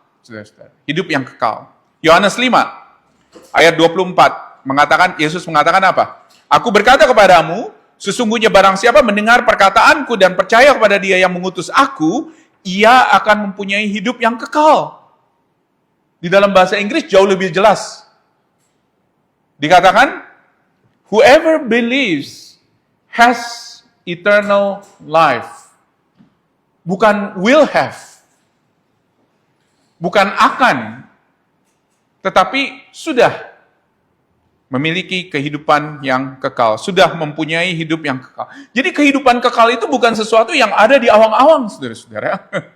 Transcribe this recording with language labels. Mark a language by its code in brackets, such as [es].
[id] Saudara-saudara, hidup yang kekal. Yohanes 5 ayat 24 mengatakan, Yesus mengatakan apa? Aku berkata kepadamu, sesungguhnya barang siapa mendengar perkataanku dan percaya kepada Dia yang mengutus aku, ia akan mempunyai hidup yang kekal. Di dalam bahasa Inggris jauh lebih jelas. Dikatakan, [en] whoever believes has eternal life. [id] Bukan [en] will have. [id] Bukan akan, tetapi sudah memiliki kehidupan yang kekal. Sudah mempunyai hidup yang kekal. Jadi kehidupan kekal itu bukan sesuatu yang ada di awang-awang, saudara-saudara.